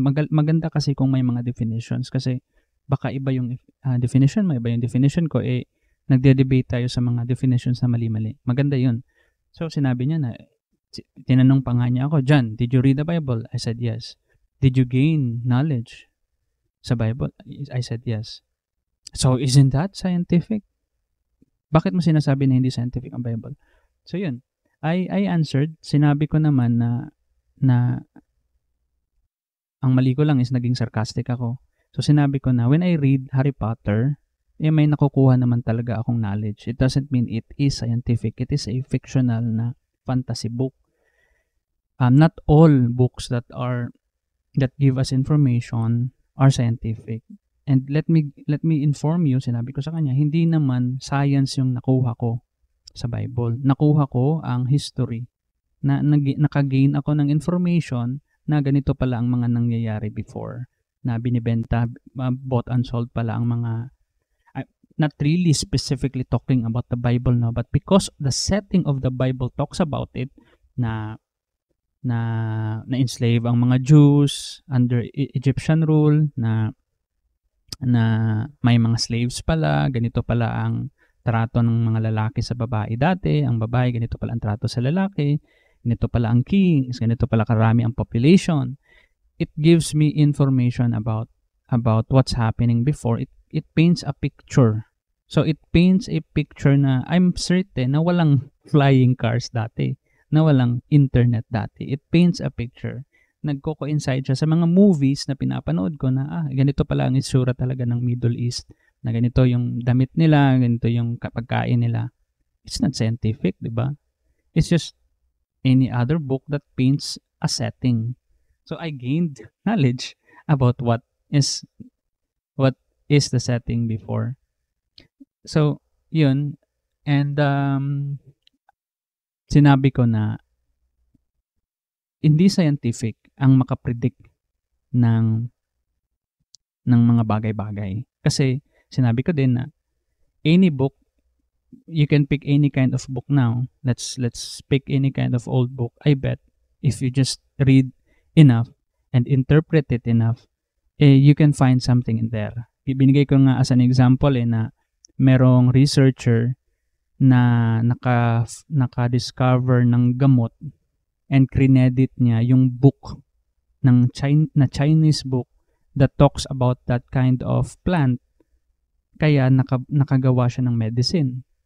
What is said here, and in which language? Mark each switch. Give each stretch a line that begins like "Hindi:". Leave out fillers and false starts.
Filipino: Maganda kasi kung may mga definitions, kasi baka iba yung definition mo, iba yung definition ko, nagde-debate tayo sa mga definitions na mali-mali. Maganda yun.
English: So
Filipino: sinabi niya na, tinanong pa nga niya ako,
English: John, did you read the Bible? I said yes. Did you gain knowledge sa Bible? I said yes. So isn't that scientific?
Filipino: Bakit mo sinasabi na hindi scientific ang Bible?
English: So yun, I answered.
Filipino: Sinabi ko naman na ang mali ko lang is naging sarcastic ako. So sinabi ko na
English: when I read
Filipino: Harry Potter, may nakukuha naman talaga akong knowledge.
English: It doesn't mean it is scientific. It is a fictional na fantasy book. Not all books that give us information are scientific. And let me inform you,
Filipino: sinabi ko sa kanya, hindi naman science yung nakuha ko sa Bible. Nakuha ko ang history.
English: Nakagain ako ng information
Filipino: na ganito pala ang mga nangyayari before, na binibenta,
English: bought and sold pala ang mga, not really specifically talking about the Bible, no, but because the setting of the Bible talks about it, na enslave ang mga Jews under Egyptian rule, na
Filipino: may mga slaves pala, ganito pala ang trato ng mga lalaki sa babae dati, ang babae ganito pala ang trato sa lalaki, ganito pala ang kings, ganito pala karami ang population.
English: It gives me information about what's happening before. It paints a picture. So it paints a picture na I'm certain
Filipino: na walang flying cars dati, na walang internet dati.
English: It paints a picture.
Filipino: Nagko-coincide siya sa mga movies na pinapanood ko na ganito pala ang itsura talaga ng Middle East, na ganito yung damit nila, ganito yung pagkain nila.
English: It's not scientific, di ba? It's just any other book that paints a setting. So I gained knowledge about what is the setting before. So yun, and
Filipino: sinabi ko na hindi scientific ang makapredict ng mga bagay-bagay. Kasi sinabi ko din na
English: any book, you can pick any kind of book now. Let's pick any kind of old book. I bet if you just read enough and interpret it enough, you can find something in there.
Filipino: Binigay ko nga as an example na merong researcher na naka-discover ng gamot and credit niya yung book na
English: Chinese book that talks about that kind of plant,
Filipino: kaya nakagawa siya ng medicine.